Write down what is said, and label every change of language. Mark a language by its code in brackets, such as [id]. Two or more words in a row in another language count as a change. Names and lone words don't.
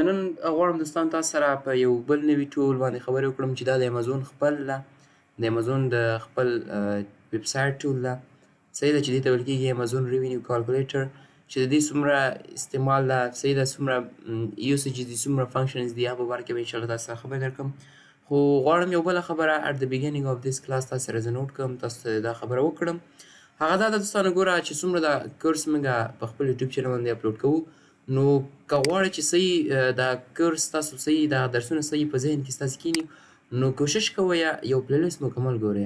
[ps] نن غواړم دوستان تاسو سره په یو بل نوي ټول باندې خبرې وکړم چې دا د امازون خپل د امازون د خپل ویب سایټ ټول ده. صحیح ده چې دې ته ویل کېږي امازون ریونیو کالکولیټر، چې د دې څومره استعمال ده، صحیح ده، څومره یوسیجز دي، څومره فنکشنز دي، هغه په باره کې به انشاءالله تاسو سره خبرې درکړم. خو غواړم یو بله خبره [en] at the beginning of this class [ps] تاسو سره زه نوټ کړم، تاسو ته دا خبره وکړم. هغه دا ده دوستانو، ګوره چې څومره دا کورس موږ په خپل یوټیوب چینل باندې اپلوډ کوو، نو که غواړئ چې صحیح دا کورس تاسو صحیح دا درسونه صحیح په ذهن کې ستاسې کښېني، نو کوشش کوئ یو پلیلیست مکمل ګورئ.